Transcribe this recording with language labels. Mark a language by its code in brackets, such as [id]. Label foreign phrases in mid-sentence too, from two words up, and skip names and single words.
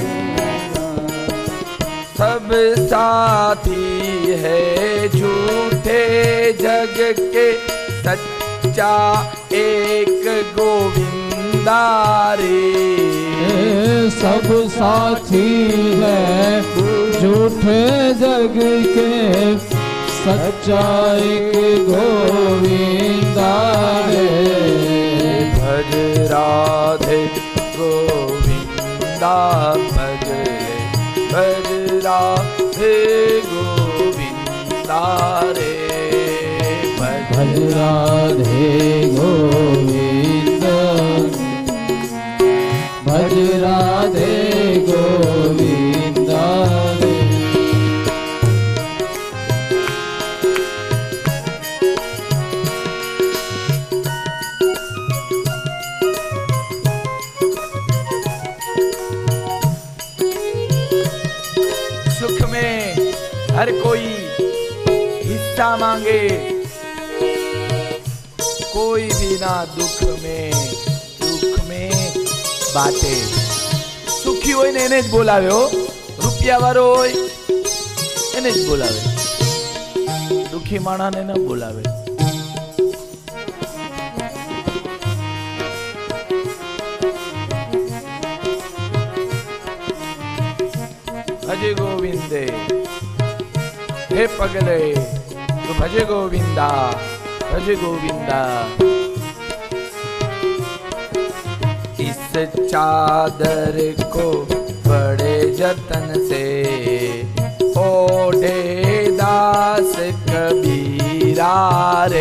[hi] सब साथी है झूठे जग के, सच्चा एक गोविंदा रे। सब साथी है झूठे जग के, सच्चा एक गोविंदा रे। भज राधे गोविंदा भजले, भज राधे गोविंदा रे। भज राधे गोविंद, भज राधे गोविंदा रे। सुख में हर कोई हिस्सा मांगे, कोई भी ना दुख में बाटे। [gu] સુખી હોય ને એને જ બોલાવે હો, રૂપિયા વાળો હોય એને જ બોલાવે, દુખી માણસને ન બોલાવે। [hi] भजे गोविंदे हे पगले तो भजे गोविंदा, भज गोविंदा। इस चादर को बड़े जतन से ओढ़े दास कबीरा रे।